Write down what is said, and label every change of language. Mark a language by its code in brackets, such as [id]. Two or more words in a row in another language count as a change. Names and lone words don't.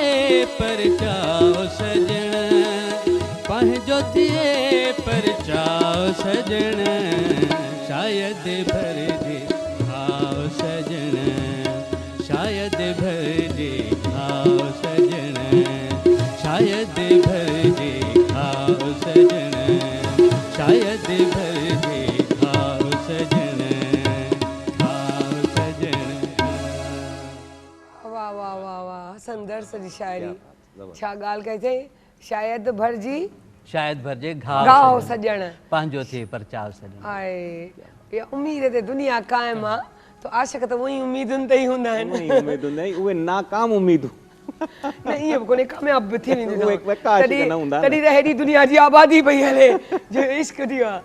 [sd] पर चाओ सजण, पंहिंजो थिए पर चाओ सजण, शायद भर जे खाओ सजण, शायद भर जे खाओ सजण, शायद भर जे खाओ सजण, शायद भर जे खाओ सजण, खाओ सजण। वाह वाह वाह वाह, हसन दर्स जी शायरी, छा ॻाल्हि कई अथई। शायद भर जी, शायद भर जे गाओ सजण, पंहिंजो थिए पर चाओ सजण। हाय, इहा उम्मीद ते दुनिया क़ाइम आहे, तो आशिक़ त उहे ई उम्मीदुनि ते ई हूंदा आहिनि। उम्मीदूं न, उहे नाकाम उम्मीदूं। न ईअं बि कोन्हे, कामयाब बि थी वेंदी उहे हिकु आशिक़ न हूंदा न। तॾहिं त हेॾी दुनिया जी आबादी पई हले जो इश्क थी आहे।